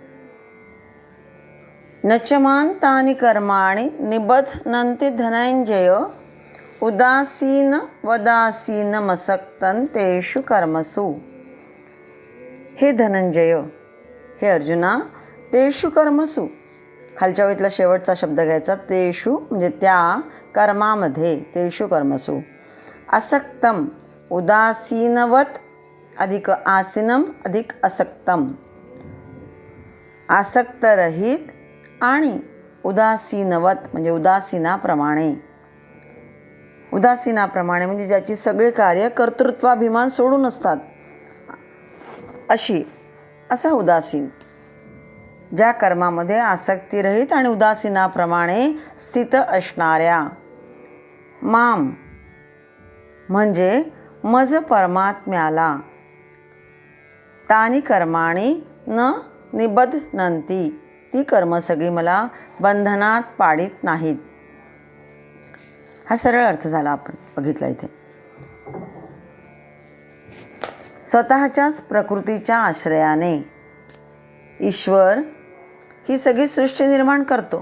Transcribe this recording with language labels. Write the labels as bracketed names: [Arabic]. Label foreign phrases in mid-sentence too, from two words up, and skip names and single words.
[Sanskrit] नचमान तानि कर्माणि निबध्नन्ति धनंजय उदासीन वदासीनमसक्तं तेषु कर्मसु. हे धनंजय, हे अर्जुना, तेषु कर्मसु, [Marathi] खालच्या ओळीतला शेवटचा शब्द घ्यायचा. तेषु म्हणजे त्या कर्मामध्ये, [Sanskrit] तेषु कर्मसु. असक्तम उदासीनवत अधिक आसीनम अधिक असक्तम. [Marathi] आसक्तरहित आणि उदासीनवत म्हणजे उदासीनाप्रमाणे. उदासीनाप्रमाणे म्हणजे ज्याची सगळे कार्य कर्तृत्वाभिमान सोडून असतात अशी, असा उदासीन. ज्या कर्मामध्ये आसक्तीरहित आणि उदासीनाप्रमाणे स्थित असणाऱ्या. माम म्हणजे मज परमात्म्याला. [Sanskrit] तानी कर्माणी न निबध्नन्ति, [Marathi] ती कर्म सगळी मला बंधनात पाडित नाहीत. हा सरळ अर्थ झाला, आपण बघितला इथे. स्वतःच्याच प्रकृतीच्या आश्रयाने ईश्वर ही सगळी सृष्टी निर्माण करतो.